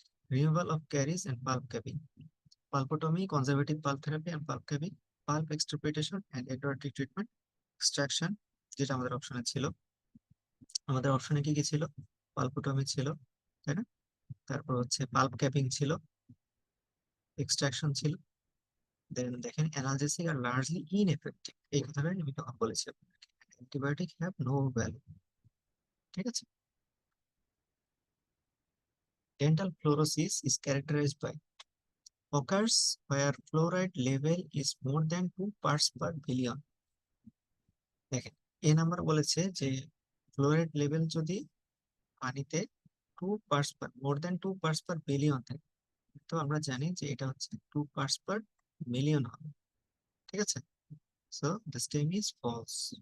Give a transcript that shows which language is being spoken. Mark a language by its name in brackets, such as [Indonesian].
[English] removal of caries and pulp capping, pulpotomy, conservative pulp therapy and pulp capping, pulp extirpation and endodontic treatment, extraction, [Bangla] যেটা আমাদের অপশনে ছিল। আমাদের অপশনে কি কি ছিল, পালপোটমি ছিল, তাই না? তারপর হচ্ছে পাল্প ক্যাপিং ছিল, এক্সট্রাকশন ছিল, দেন দেখেন [English] analgesic are largely ineffective, [Bangla] এই কথাটাই আমি তখন বলেছি আপনাকে। [English] Antibiotic have no value. [Bangla] ঠিক আছে, [English] Dental fluorosis is characterized by occurs where fluoride level is more than 2 parts per billion. [Bangla] দেখেন এ নাম্বার বলেছে যে ফ্লোরাইড লেভেল যদি পানিতে [English] more than 2 parts per billion [Bangla] থাকে, তো আমরা জানি যে এটা হচ্ছে [English] 2 parts per million [Bangla] হবে। ঠিক আছে, [English] So this time is false.